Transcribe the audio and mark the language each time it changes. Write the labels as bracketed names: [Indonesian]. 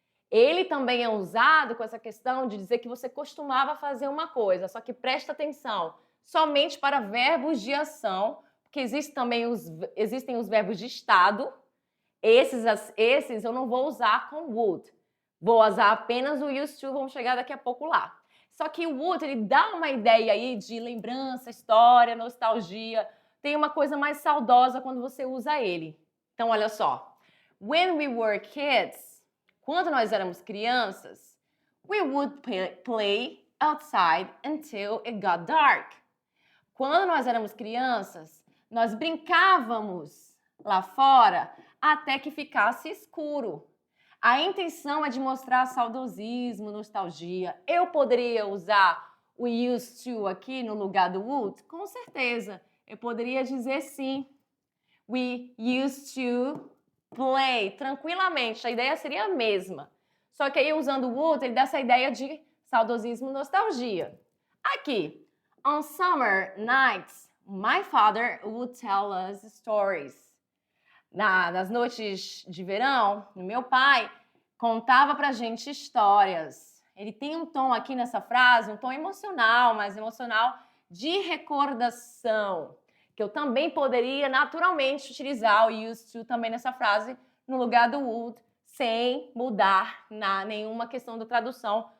[Portuguese] Ele também é usado com essa questão de dizer que você costumava fazer uma coisa, só que presta atenção, somente para verbos de ação, porque existem os verbos de estado. Esses eu não vou usar com would. Vou usar apenas o used to, vamos chegar daqui a pouco lá. Só que o would, ele dá uma ideia aí de lembrança, história, nostalgia. Tem uma coisa mais saudosa quando você usa ele. Então, olha só. [English] When we were kids, [Portuguese] quando nós éramos crianças, [English] we would play outside until it got dark. [Portuguese] Quando nós éramos crianças, nós brincávamos lá fora até que ficasse escuro. A intenção é de mostrar saudosismo, nostalgia. Eu poderia usar o used to aqui no lugar do would? Com certeza. Eu poderia dizer sim. [English] We used to play. [Portuguese] Tranquilamente. A ideia seria a mesma. Só que aí usando o would, ele dá essa ideia de saudosismo, nostalgia. Aqui. [English] On summer nights, my father would tell us stories. [Portuguese] Nas noites de verão, meu pai contava pra gente histórias. Ele tem um tom aqui nessa frase, um tom emocional, mas emocional de recordação, que eu também poderia naturalmente utilizar o used to também nessa frase no lugar do would, sem mudar nenhuma questão da tradução.